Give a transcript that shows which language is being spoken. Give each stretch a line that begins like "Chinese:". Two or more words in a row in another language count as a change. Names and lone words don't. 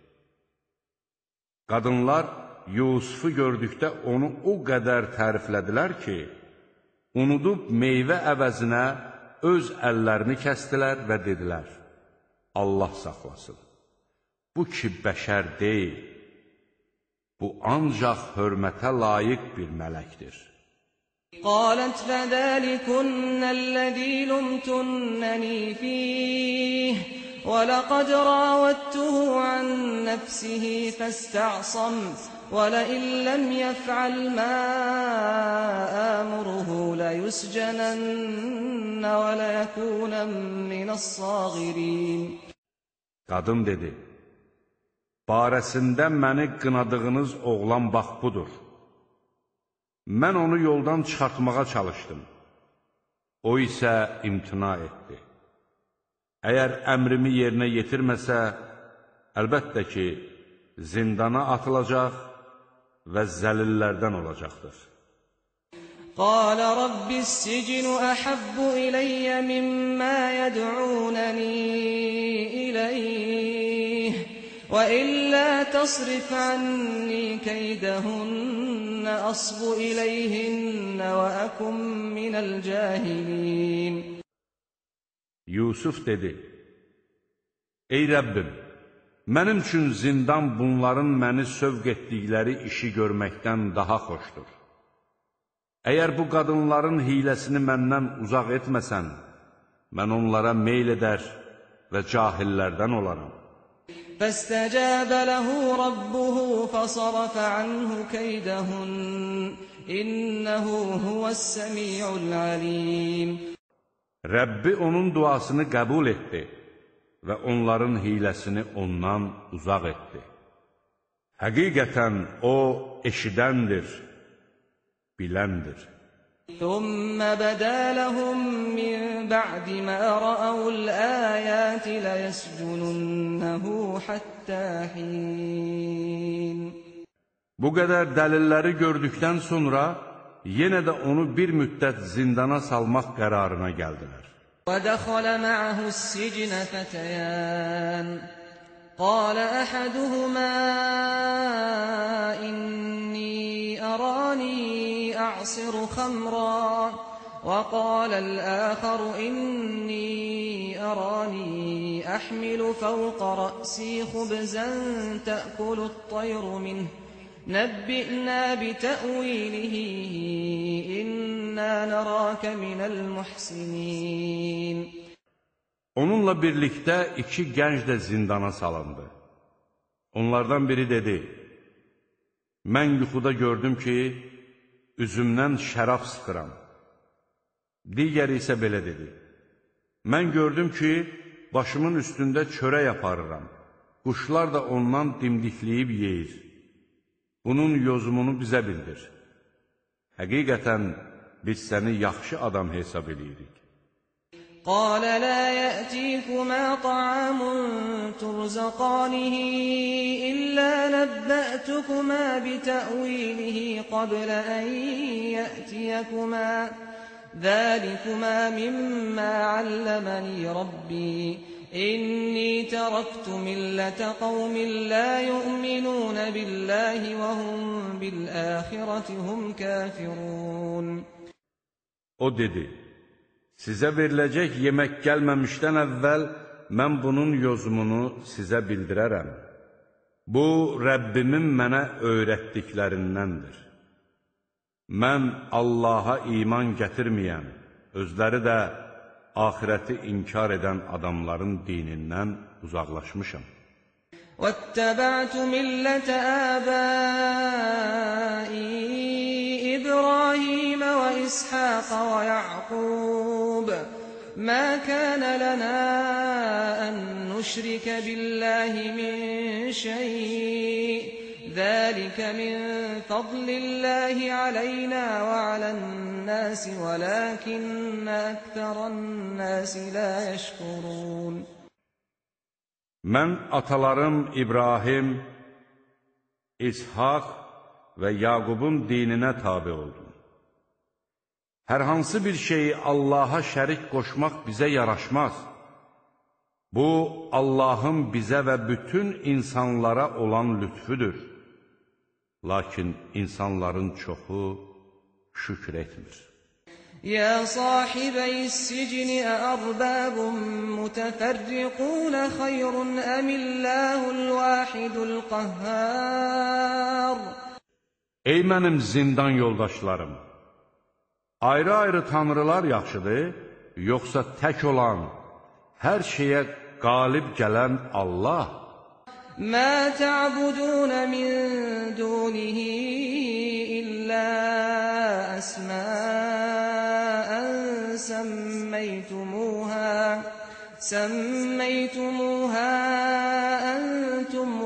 Azerbaijani: Qadınlar Yusufu gördükdə onu o qədər təriflədilər ki, unudub meyvə əvəzinə öz əllərini kəstilər və dedilər, Allah saxlasın, bu ki bəşər deyil, bu ancaq hörmətə layiq bir mələkdir.
Arabic: قالت فذلكن الذي لمتنني فيه ولقد راودته عن نفسه فاستعصم ولئن لم يفعل ما آمره ليسجنن وليكون من الصاغرين
Azerbaijani: Qadın dedi, barəsində məni qınadığınız oğlan bax budur. Mən onu yoldan çıxartmağa çalışdım. O isə imtina etdi. Əgər əmrimi yerinə yetirməsə, əlbəttə ki, zindana atılacaq və zəlillərdən olacaqdır.
Arabic: قال رب السجن أحب إلي مما يدعونني إليه وإلا تصرف عني كيدهن أصب إليهن وأكن من الجاهلين
Azerbaijani: Yusuf dedi, Ey Rəbbim, mənim üçün zindan bunların məni sövq etdikləri işi görməkdən daha xoşdur. Əgər bu qadınların hiləsini məndən uzaq etməsən, mən onlara meyl edər və cahillərdən olaram.
Arabic: فاستجاب له ربه فصرف عنه كيدهن إنه هو السميع العليم.
Azerbaijani: Rəbbi onun duasını qəbul etdi və onların hiləsini ondan uzaq etdi. Həqiqətən o eşidəndir, biləndir.
Arabic: ثم بدا لهم من بعد ما رأوا الآيات ليسجننه حتى حين.
Azerbaijani: Bu qədər dəlilləri gördükdən sonra yenə də onu bir müddət zindana salmaq qərarına gəldilər.
Arabic: وَدَخَلَ مَعَهُ السِّجْنَ فَتَيَانِ قال أحدهما إني أراني أعصر خمرا وقال الآخر إني أراني أحمل فوق رأسي خبزا تأكل الطير منه نبئنا بتأويله إنا نراك من المحسنين.
Azerbaijani: Onunla birlikdə iki gənc də zindana salındı. Onlardan biri dedi, mən yuxuda gördüm ki, üzümdən şərab sıxıram. Digəri isə belə dedi, mən gördüm ki, başımın üstündə çörək aparıram. Quşlar da ondan dimdikləyib yeyir. Bunun yozumunu bizə bildir. Həqiqətən biz səni yaxşı adam hesab edirik.
Arabic: قال لا يأتيكما طعام ترزقانه إلا نبأتكما بتأويله قبل أن يأتيكما ذلكما مما علمني ربي إني تركت ملة قوم لا يؤمنون بالله وهم بالآخرة هم كافرون.
Azerbaijani: O dedi, sizə veriləcək yemək gəlməmişdən əvvəl mən bunun yozumunu sizə bildirərəm. Bu, Rəbbimin mənə öyrətdiklərindəndir. Mən Allaha iman gətirməyən, özləri də axirəti inkar edən adamların dinindən uzaqlaşmışam.
Arabic: وَاتَّبَعْتُ مِلَّةَ آبَائِي إِبْرَاهِيمَ وَإِسْحَاقَ وَيَعْقُوبَ مَا كَانَ لَنَا أَن نُّشْرِكَ بِاللَّهِ مِن شَيْءٍ ذَلِكَ مِن فَضْلِ اللَّهِ عَلَيْنَا وَعَلَى النَّاسِ وَلَكِنَّ أَكْثَرَ النَّاسِ لَا يَشْكُرُونَ.
Azerbaijani: Mən atalarım İbrahim, İshaq və Yaqubun dininə tabi oldum. Hər hansı bir şeyi Allaha şərik qoşmaq bizə yaraşmaz. Bu, Allahın bizə və bütün insanlara olan lütfüdür. Lakin insanların çoxu şükür etmir.
Arabic: يا صاحبي السجن أأرباب متفرقون خير أم الله الواحد القهار.
Azerbaijani: Ey mənim zindan yoldaşlarım! Ayrı-ayrı tanrılar yaxşıdır, yoxsa tək olan, hər şeyə qalib gələn Allah?
Arabic: ما تعبدون من دونه إلا أسماء سميتموها أنتم